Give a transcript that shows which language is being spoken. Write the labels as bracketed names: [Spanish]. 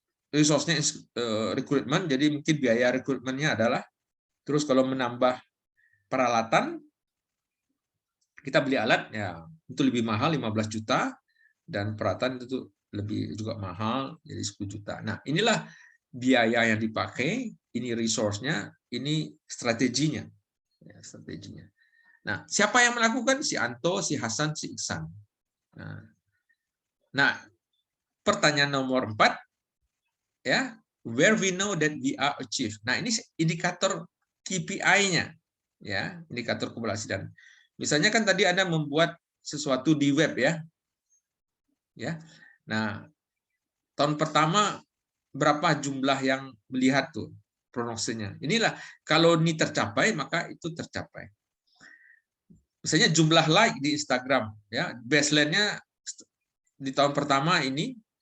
[Indonesian] resource-nya rekrutmen, jadi mungkin biaya rekrutmennya adalah, terus kalau menambah peralatan, kita beli alat ya itu lebih mahal 15 juta, dan peralatan itu lebih juga mahal jadi 10 juta. Nah, inilah biaya yang dipakai, ini resource-nya, ini strateginya. Ya, strateginya. Nah, siapa yang melakukan? Si Anto, si Hasan, si Iksan. Nah, pertanyaan nomor 4, ya, [English] where we know that we are achieved. [Indonesian] Nah, ini indikator KPI-nya, ya, indikator keberhasilan. Misalnya kan tadi Anda membuat sesuatu di web, ya. Nah, tahun pertama berapa jumlah yang melihat tuh prognosisnya. Inilah kalau ini tercapai maka itu tercapai. Misalnya jumlah like di Instagram, ya, baseline-nya di tahun pertama ini.